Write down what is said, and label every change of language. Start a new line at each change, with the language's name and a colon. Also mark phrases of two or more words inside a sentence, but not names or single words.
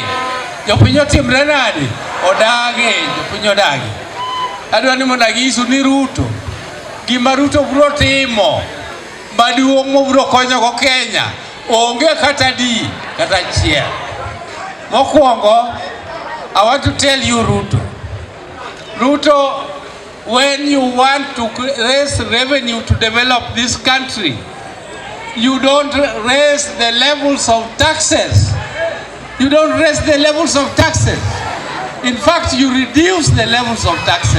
Luo (Kenya and Tanzania): Jopiny otimre nade? Odage. Jopiny odage. Adwa ni mondo anyisu ni Ruto, gima Ruto biro timo maduong' mobiro konyogo Kenya onge kata di kata achiel. Mokwongo,
English: I want to tell you Ruto, when you want to raise revenue to develop this country, you don't raise the levels of taxes. You don't raise the levels of taxes. In fact, you reduce the levels of taxes.